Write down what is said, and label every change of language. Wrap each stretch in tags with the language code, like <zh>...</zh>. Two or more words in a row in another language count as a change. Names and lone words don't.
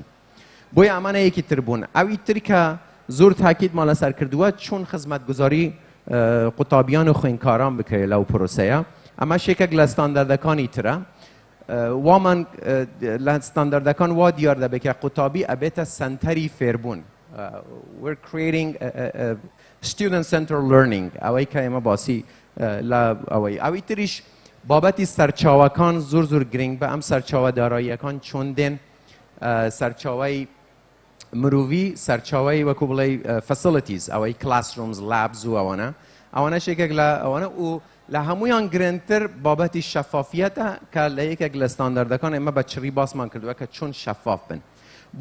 <ckb>بۆیە ئەمانە یەکی تر بوون. ئەوی تر کە زۆر تاکیدمان لەسەر کردووە چۆن خزمەتگوزاری قوتابیان و خوێندکاران بکرێت لەو پرۆسەیە. ئەمەش یەکێک لە ستانداردەکانی ترە. وامان لە ستانداردەکان وا دیار دەبێت کە قوتابی ئەبێتە سەنتەری فێربوون.</ckb> <en>We're creating student-centered learning.</en> <ckb>ئەوەی کە ئێمە باسی لە ئەوەی تریش بابەتی سەرچاوەکان زۆر گرنگ بە ئەم سەرچاوە داراییەکان چۆن دێن، سەرچاوەی مرۆڤی، سەرچاوەی وەکو بڵێ facilities، ئەوەی</ckb> <en>classrooms، labs</en> <ckb>و ئەوانە شێکێک لە ئەوانە و لە هەمویان گرنگتر بابەتی شەفافیەتە کە لە یەکێک لە ستانداردەکان ئێمە بە چڕی باسمان کردووە کە چۆن شەفاف بن.</ckb>